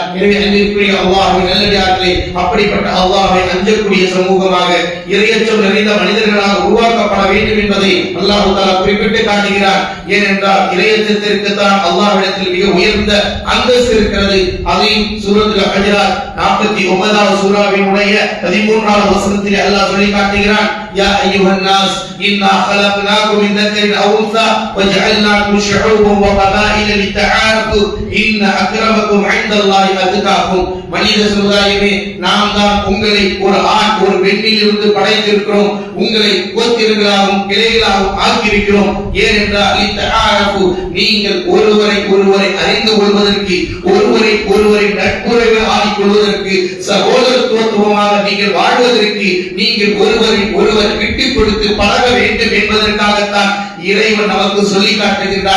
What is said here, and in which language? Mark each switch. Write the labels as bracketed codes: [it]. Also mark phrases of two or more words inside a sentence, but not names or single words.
[ta] எனவே அன்பிற்குரிய அல்லாஹ்வின் நல்லடியார்களே, அப்படிப்பட்ட அல்லாஹ்வை அஞ்சக்கூடிய சமூகமாக, இறையச்சம் நிறைந்த மனிதர்களாக உருவாக்கப்பட வேண்டும் என்பதை அல்லாஹ் தஆலா குறிப்பிட்டு காட்டுகிறார். ஏனென்றால் இறையச்சத்திற்கு தான் அல்லாஹ்விடத்தில் மிக உயர்ந்த அந்தஸ்து இருக்கிறது. அதையும் சூரத்துல் ஹஜ்ராத் 49வது சூராவினுடைய 13வது வசனத்தில் அல்லாஹ் சொல்லி காட்டுகிறான், [ar] يا أيها الناس إنا خلقناكم من ذكر أو أنثى وجعلناكم شعوبا وقبائل لتعارفوا إن أكرمكم عند الله أتقاكم. [ta] மனித சமுதாயமே, நாம் தான் உங்களை ஒரு ஆண் ஒரு பெண்ணில் இருந்து படைத்திருக்கிறோம், உங்களை கோத்திரங்களாகவும் கிளைகளாகவும் ஆக்கியிருக்கிறோம். ஏனென்றால் லித்தஆரஃபு, நீங்கள் ஒருவரை ஒருவரை அறிந்து கொள்வதற்கு, ஒருவரை ஒருவரை நட்புறவு ஆக்கிக் கொள்வதற்கு, சகோதரத்துவமாக நீங்கள் வாழ்வதற்கு, நீங்கள் ஒருவரை ஒருவர் விட்டுக் கொடுத்து பழக வேண்டும் என்பதற்காகத்தான் இறைவன் நமக்கு சொல்லி காட்டுகின்றார்.